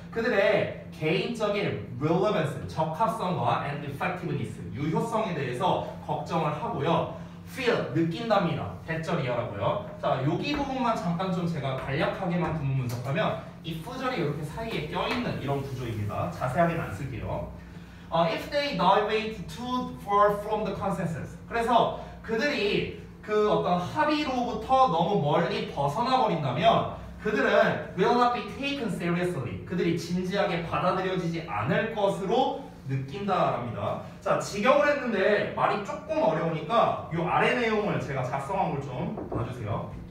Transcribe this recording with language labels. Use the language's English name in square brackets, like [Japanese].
[Korean] 그들의 개인적인 relevance, 적합성과 [English] and effectiveness, [Korean] 유효성에 대해서 걱정을 하고요. feel, 느낀답니다. 대절이야라고요. 자, 여기 부분만 잠깐 좀 제가 간략하게만 구문 분석하면 이 fu절이 이렇게 사이에 껴있는 이런 구조입니다. 자세하게는 안 쓸게요. [English] If they deviate too far from the consensus. [Korean] 그래서 그들이 그 어떤 합의로부터 너무 멀리 벗어나 버린다면 그들은 [English] will not be taken seriously. [Korean] 그들이 진지하게 받아들여지지 않을 것으로 느낀다랍니다. 자, 직역을 했는데 말이 조금 어려우니까 이 아래 내용을 제가 작성한 걸 좀 봐주세요.